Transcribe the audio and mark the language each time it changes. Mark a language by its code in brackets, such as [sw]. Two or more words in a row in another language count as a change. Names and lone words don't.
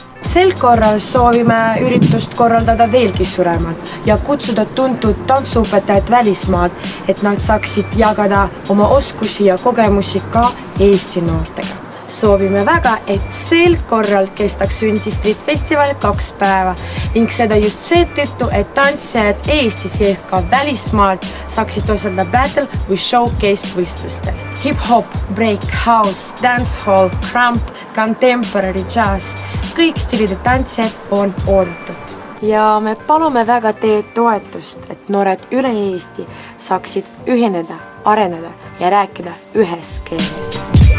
[et] Sel korral soovime üritust korraldada veelgi suuremalt ja kutsuda tuntud tantsuõpetajad välismaalt, et nad saaksid jagada oma oskusi ja kogemusi ka Eesti noortega. Soovime väga, et sel korral kestaks Unity Street Festival 2 päeva ning seda just seetõttu, et tantsijad Eestis ja ka välismaalt saaksid osaleda battle või showcase võistlustel. [en] Hip-hop, break, house, dancehall, crump, contemporary jazz. [et] Kõik stilide tantsijad on oodatud. Ja me palume väga teie toetust, et noored üle Eesti saaksid ühineda, areneda ja rääkida ühes keeles.